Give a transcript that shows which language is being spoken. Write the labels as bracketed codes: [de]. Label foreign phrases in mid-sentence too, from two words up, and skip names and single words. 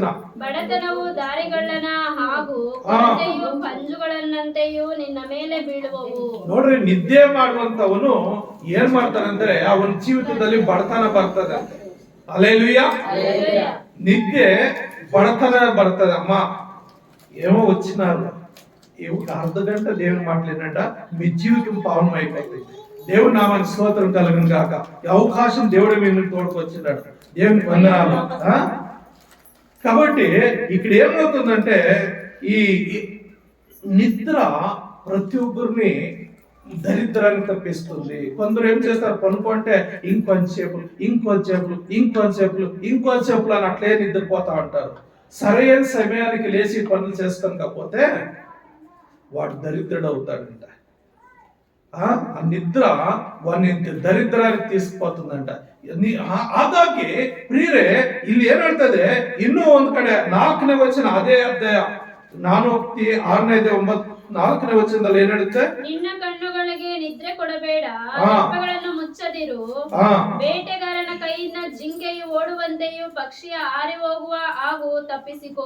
[kn] ಬಡತನವು ದಾರಿಗಳ್ಳನ ಹಾಗೂ ಕೊರತೆಯು ಪಂಜುಗಳನ್ನಂತೆಯೂ ನಿನ್ನ ಮೇಲೆ ಬೀಳುವವು. ನೋಡ್ರಿ, ನಿದ್ದೆ ಮಾಡುವಂತವನು ಏನ್ ಮಾಡ್ತಾನಂದ್ರೆ ಅವನ ಜೀವಿತದಲ್ಲಿ ಬಡತನ ಬರ್ತದೆ. ಹಲ್ಲೆಲೂಯಾ. ನಿದ್ದೆ ಬಡತನ ಬರ್ತದೆ. [te] అమ్మ ఏమో వచ్చినారు అర్ధ గంట దేవుని మాట్లాడినట మీ జీవితం పావనం అయిపోతుంది. దేవుని నామానికి స్తోత్రం కలుగును గాక. ఈ అవకాశం దేవుడు మేము తోడుకొచ్చినాడు. దేవునికి వందనాలు. కాబట్టి ఇక్కడ ఏమవుతుందంటే ఈ నిద్ర ప్రతి ఒక్కరిని దరిద్రాన్ని తప్పిస్తుంది. కొందరు ఏం చేస్తారు? పనుకుంటే ఇంకొంచేపులు అని అట్లే నిద్రపోతా ఉంటారు. సరైన సమయానికి లేచి పనులు చేస్తాం కాకపోతే వాడు దరిద్రుడు అవుతాడంట. ఆ నిద్ర వాడిని దరిద్రానికి తీసుకుపోతుందంట. [kn] ಹಾಗಾಗಿ ಪ್ರಿಯರೇ, ಇಲ್ಲಿ ಏನ್ ಹೇಳ್ತದೆ? ಇನ್ನೂ ಒಂದ್ ಕಡೆ 4ನೇ ವಚನ, ಅದೇ ಅಧ್ಯಾಯ ಜ್ಞಾನೋಕ್ತಿ 6ನೇ ಅಧ್ಯಾಯ 4ನೇ ವಚನದಲ್ಲಿ ಏನ್ ಹೇಳುತ್ತೆ? ನಿನ್ನ ಕಣ್ಣುಗಳಿಗೆ ನಿದ್ರೆ ಕೊಡಬೇಡ, ರೆಪ್ಪೆಗಳನ್ನು ಮುಚ್ಚದಿರು. ಬೇಟೆಗಾರನ ಕೈಯಿಂದ ಜಿಂಕೆಯು ಓಡುವಂತೆಯೂ ಪಕ್ಷಿಯ ಹಾರಿ ಹೋಗುವ ಹಾಗೂ ತಪ್ಪಿಸಿಕೋ.